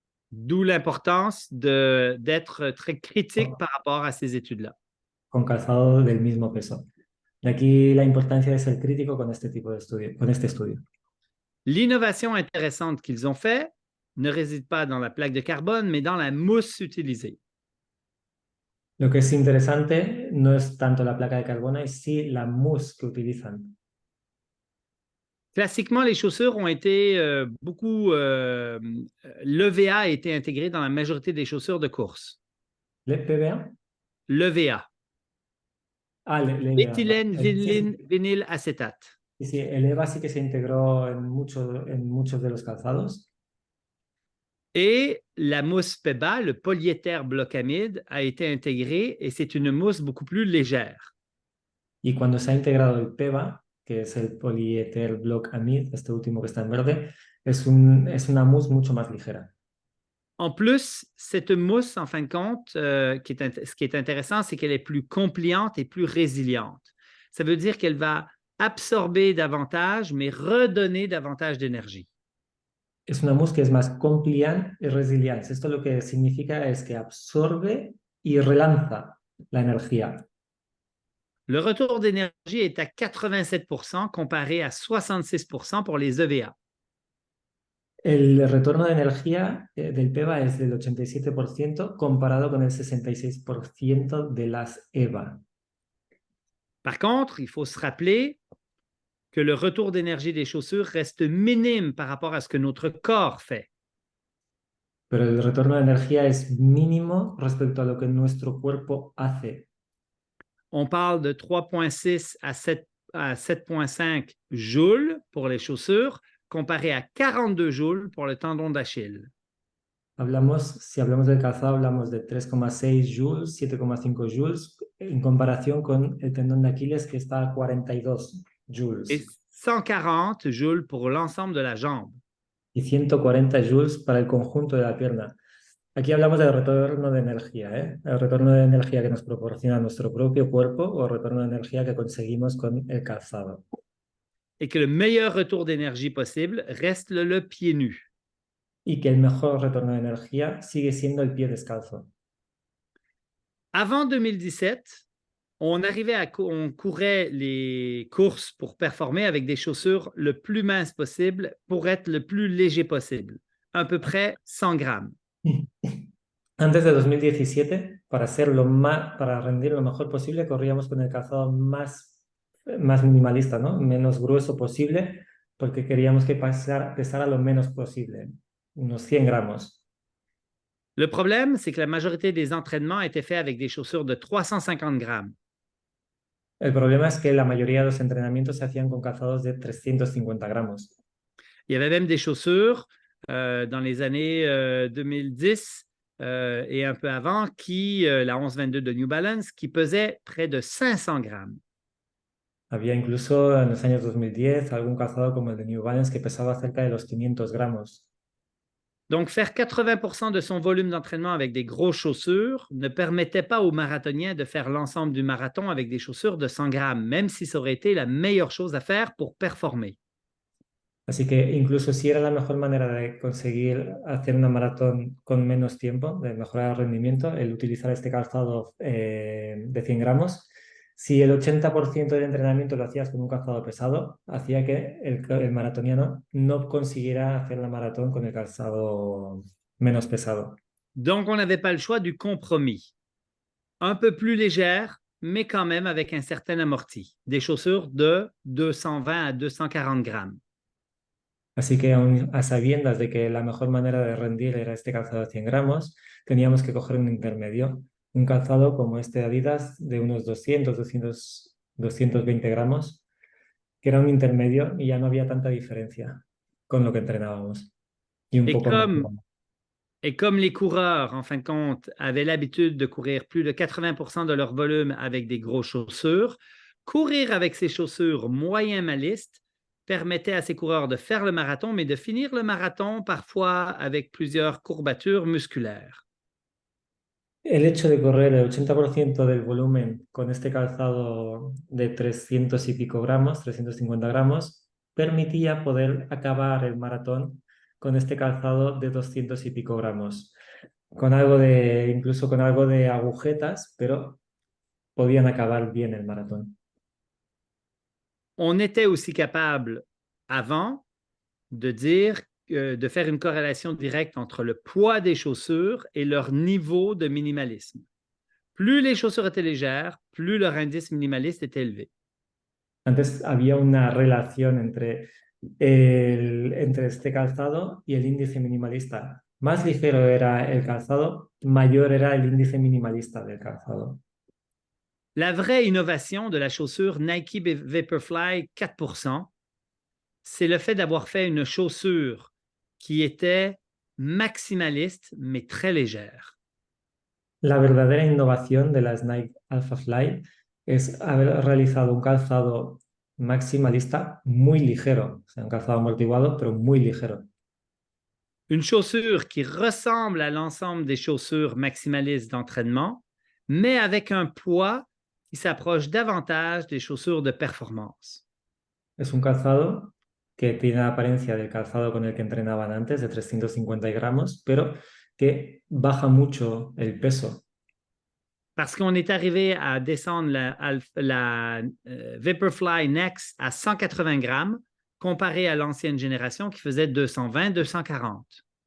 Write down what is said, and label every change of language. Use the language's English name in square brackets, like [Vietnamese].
[French] d'où l'importance d'être très critique par rapport à ces études-là. [Spanish] con calzado del mismo peso. De aquí la importancia de ser crítico con este tipo de estudio, con este estudio. [French] L'innovation intéressante qu'ils ont fait ne réside pas dans la plaque de carbone, mais dans la mousse utilisée. [Spanish] Lo que es interesante no es tanto la placa de carbono, es sí la mousse que utilizan. [French] Classiquement, les chaussures ont été beaucoup. L'EVA a été intégré dans la majorité des chaussures de course. ¿Le PBA? L'EVA, Ah, le EVA. éthylène, [Spanish] Sí, [French] vinyle, acétate. [Spanish] sí, sí, el EVA sí que se integró en muchos de los calzados. [French] Et la mousse PEBA, le polyéther blocamide, a été intégré et c'est une mousse beaucoup plus légère. [Spanish] Y cuando se ha integrado el PEBA, que es el polieter block amide, este último que está en verde, es una mousse mucho más ligera. [French] En plus, cette mousse, en fin de compte, ce qui est intéressant, c'est qu'elle est plus compliante et plus résiliente. Ça veut dire qu'elle va absorber davantage, mais redonner davantage d'énergie. [Spanish] Es una mousse que es más compliant y resiliente. Esto lo que significa es que absorbe y relanza la energía. [French] Le retour d'énergie est à 87% comparé à 66% pour les EVA. [Spanish] El retorno de energía del PEBA es del 87% comparado con el 66% de las EVA. [French] Par contre, il faut se rappeler que le retour d'énergie des chaussures reste minime par rapport à ce que notre corps fait. [Spanish] Pero el retorno de energía es mínimo respecto a lo que nuestro cuerpo hace. [French] On parle de 3,6 à 7,5 joules pour les chaussures, comparé à 42 joules pour le tendon d'Achille. [Spanish] Si hablamos del calzado, hablamos de 3,6 joules, 7,5 joules, en comparación con el tendón de Aquiles que está a 42 joules. [French] Et 140 joules pour l'ensemble de la jambe. [Spanish] Y 140 joules para el conjunto de la pierna. Aquí hablamos del retorno de energía, ¿eh? El retorno de energía que nos proporciona nuestro propio cuerpo o el retorno de energía que conseguimos con el calzado. [French] Et que le meilleur retour d'énergie possible reste le pied nu. [Spanish] Y que el mejor retorno de energía sigue siendo el pie descalzo. [French] Avant 2017, on courait les courses pour performer avec des chaussures le plus minces possible pour être le plus léger possible, à peu près 100 grammes. [Spanish] Antes de 2017, para rendir lo mejor posible, corríamos con el calzado más minimalista, ¿no? Menos grueso posible, porque queríamos que pesara lo menos posible, unos 100 gramos. [French] Le problème, c'est que la majorité des entraînements étaient faits avec des chaussures de 350 grammes. [Spanish] El problema es que la mayoría de los entrenamientos se hacían con calzados de 350 gramos. [French] Il y avait même des chaussures dans les années 2010 et un peu avant, la 1122 de New Balance, qui pesait près de 500 grammes. [Spanish] Había incluso en los años 2010 algún calzado como el de New Balance que pesaba cerca de los 500 gramos. [French] Donc, faire 80% de son volume d'entraînement avec des grosses chaussures ne permettait pas aux marathoniens de faire l'ensemble du marathon avec des chaussures de 100 grammes, même si ça aurait été la meilleure chose à faire pour performer. [Spanish] Así que incluso si era la mejor manera de conseguir hacer una maratón con menos tiempo, de mejorar el rendimiento, el utilizar este calzado de 100 gramos, si el 80% del entrenamiento lo hacías con un calzado pesado, hacía que el maratoniano no consiguiera hacer la maratón con el calzado menos pesado. [French] Donc, on n'avait pas le choix du compromis. Un peu plus légère, mais quand même avec un certain amorti. Des chaussures de 220 à 240 grammes. [Spanish] Así que aun a sabiendas de que la mejor manera de rendir era este calzado de 100 gramos, teníamos que coger un intermedio, un calzado como este de Adidas de unos 220 gramos, que era un intermedio y ya no había tanta diferencia con lo que entrenábamos y un [French] Et [Spanish] poco más. [French] comme, et comme les coureurs, en fin de compte, avaient l'habitude de courir plus de 80% de leur volume avec des grosses chaussures, courir avec ces chaussures moyen malistes permettait à ces coureurs de faire le marathon, mais de finir le marathon parfois avec plusieurs courbatures musculaires. [Spanish] El hecho de correr el 80% del volumen con este calzado de 300 y pico gramos, 350 gramos, permitía poder acabar el maratón con este calzado de 200 y pico gramos, con algo de, incluso con algo de agujetas, pero podían acabar bien el maratón. [French] On était aussi capable avant de dire, de faire une corrélation directe entre le poids des chaussures et leur niveau de minimalisme. Plus les chaussures étaient légères, plus leur indice minimaliste était élevé. [Spanish] Antes había una relación entre, entre este calzado y el índice minimalista. Más ligero era el calzado, mayor era el índice minimalista del calzado. [French] La vraie innovation de la chaussure Nike Vaporfly 4%, c'est le fait d'avoir fait une chaussure qui était maximaliste, mais très légère. [Spanish] La verdadera innovación de las Nike Alpha Fly es haber realizado un calzado maximalista muy ligero, o sea, un calzado amortiguado, pero muy ligero. [French] Une chaussure qui ressemble à l'ensemble des chaussures maximalistes d'entraînement, mais avec un poids qui s'approche davantage des chaussures de performance. [Spanish] Es un calzado que tiene la apariencia del calzado con el que entrenaban antes, de 350 gramos, pero que baja mucho el peso. [French] Parce qu'on est arrivé à descendre la Vaporfly Next à 180 grammes, comparé à l'ancienne génération qui faisait 220-240.